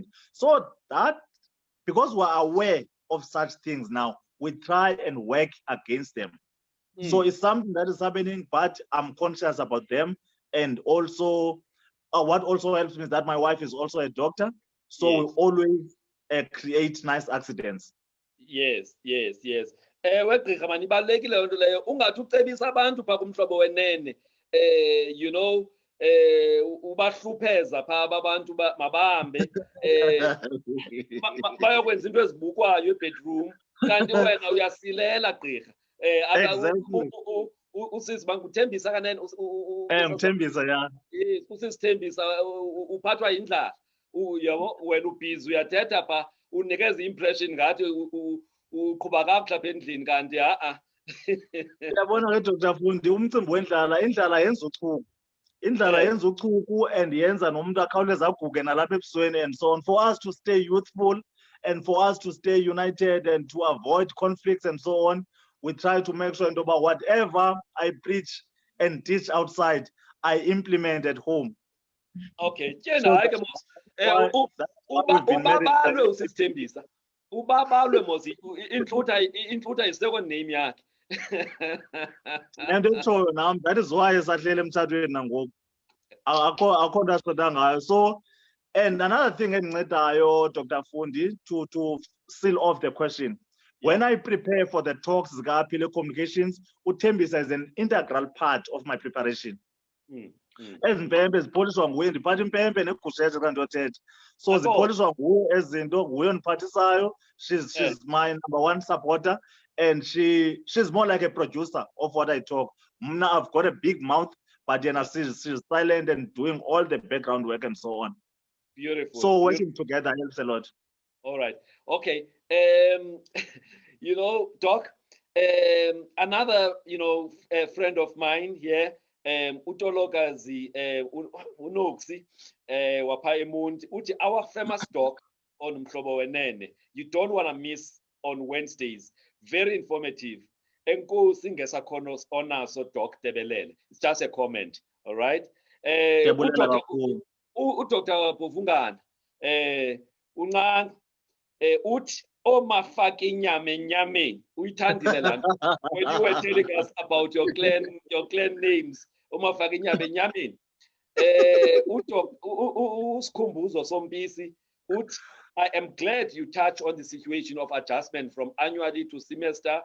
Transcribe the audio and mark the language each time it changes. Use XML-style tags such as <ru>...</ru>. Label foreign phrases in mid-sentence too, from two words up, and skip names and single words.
<en>So that, because we're aware of such things now, we try and work against them. So it's something that is happening, but I'm conscious about them. And also, what also helps me is that my wife is also a doctor. So we always create nice accidents. Yes.</en> <xh>Ewe gqirha mani ibalulekile loo nto leyo, ungathi ucebisa abantu phaa kumhlobo wenene</xh> <en>you know</en> <xh>ubahlupheza phaa abantu mabahambe bayokwenza into ezibukwayo ebedroom, kanti wena uyasilela gqirha.</xh> <en>Exactly.</en> <xh>Usisi banguthembisa kanene Mthembisa, yeah. usisithembisa uphathwa yindlala, yabo wena ubhizi uyathetha phaa unikeza i-impression ngathi uqhuba kakuhle apha endlini, kanti Uyabona ke Dr. Fundi, umcimbi wendlala, indlala yenza uchuku. Indlala yenza uchuku and yenza nomuntu akhawuleze aguge nalapha ebusweni</xh> <en>and so on. For us to stay youthful and for us to stay united and to avoid conflicts and so on, we try to make sure about whatever I preach and teach outside, I implement at home.</en> <xh>Okay, tjena hayi ke mos ubabalwe usisithembisa, ubabalwe mos intlutha yi-second name yakhe.</xh> <en>And that is why</en> <xh>esahlele emtshatweni nangoku akho nto asiqeda ngayo.</xh> <en>So, and another thing endincediyo, Dr. Fundi, to seal off the question, when I prepare for the talks zika-Phile Communications, uthembisa is an integral part of my preparation.</en> <xh>Ezi mpempe zipoliswa nguye, ndiphatha impempe negushethe xa ndiyothetha. So zipoliswa nguye ezi zinto, nguye ondiphathisayo.</xh> <en>She's my #1 supporter, and she's more like a producer of what I talk. Mna, I've got a big mouth, but she's silent and doing all the background work and so on. Beautiful. So working together helps a lot. All right. Okay. You know, Doc, another, friend of mine here,</en> <xh>Utolokazi Unoksi, wapha eMonti, uthi</xh> <en>our famous doc on</en> <xh>Mhlobo Wenene,</xh> <en>you don't want to miss on Wednesdays. Very informative.</en> <xh>Enkosi ngesakhono onaso Doc Tebelele.</xh> <en>It's just a comment. All right. Dr.</en> <xh>Bovungana, unqanga uthi omafaka inyama enyameni uyithandile laa nto</xh> <en>when you were telling us about your clan names,</en> <xh>omafaka inyama enyameni.</xh> <en>Usikhumbuzo Sompisi uthi I am glad you touch on the situation of adjustment from annually to semester.</en>